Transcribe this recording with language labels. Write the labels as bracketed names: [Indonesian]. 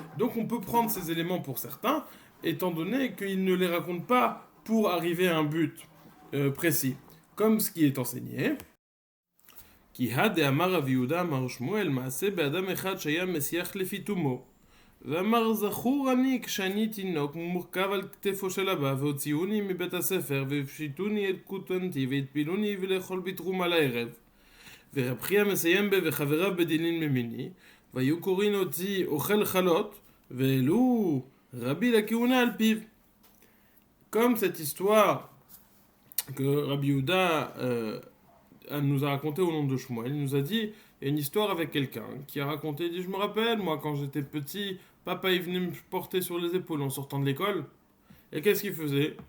[French] Donc on peut prendre ces éléments pour certains, étant donné qu'il ne les raconte pas pour arriver à un but précis. Comme ce qui est enseigné. [Hebrew] כי דאמר רבי יהודה אמר שמואל מעשה באדם אחד שהיה משיח לפי תומו ואמר זכור אני כשאני תינוק מורכב על כתפו של אבא והוציאוני מבית הספר והפשיטוני אל כותנתי והטפילוני ולאכול בתרומה לערב ורב חייא מסיים וחבריו בדילין ממיני והיו קוראים אותי אוכל חלות ואלו רבי לכהונה על פיו. [French] Comme cette histoire que Rabbi Yehuda nous a raconté au nom de Shmuel. Il nous a dit, il y a une histoire avec quelqu'un qui a raconté, il dit, je me rappelle, moi quand j'étais petit, papa il venait me porter sur les épaules en sortant de l'école. Et qu'est-ce qu'il faisait?